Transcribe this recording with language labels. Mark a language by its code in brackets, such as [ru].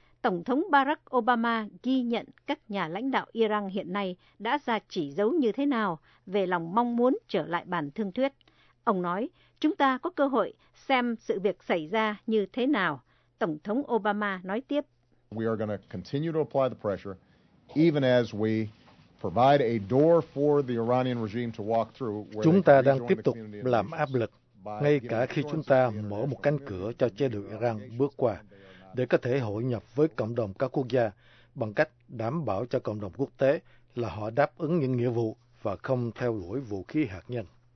[vi] Tổng thống Barack Obama ghi nhận các nhà lãnh đạo Iran hiện nay đã ra chỉ dấu như thế nào về lòng mong muốn trở lại bàn thương thuyết. Ông nói, chúng ta có cơ hội xem sự việc xảy ra như thế nào. Tổng thống Obama nói tiếp. [en] We are going to continue to apply the pressure, even as we provide a door for the Iranian regime to walk through. [vi] Chúng ta đang tiếp tục làm áp lực, ngay cả khi chúng ta mở một cánh cửa cho chế độ Iran bước qua, để có thể hội nhập với cộng đồng các quốc gia bằng cách đảm bảo cho cộng đồng quốc tế là họ đáp ứng những nghĩa vụ và không theo đuổi vũ khí hạt nhân.